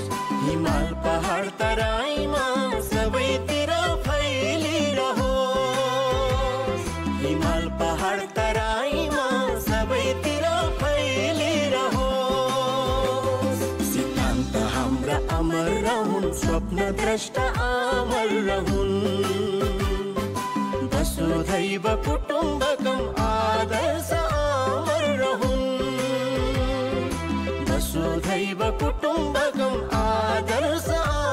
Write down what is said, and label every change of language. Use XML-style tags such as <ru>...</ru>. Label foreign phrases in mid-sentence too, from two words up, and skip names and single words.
<ne>हिमाल पहाड तराईमा सबैतिर फैलिरहोस्। हिमाल पहाड तराईमा सबैतिर फैलिरहोस्। सिद्धान्त हाम्रा अमर रहून्, स्वप्न द्रष्टा अमर रहून्।</ne> <sa>वसुधैव कुटुम्बकम्</sa> <ne>आदर्श अमर रहून्।</ne> <sa>वसुधैव कुटुम्बकम् आदर्श</sa>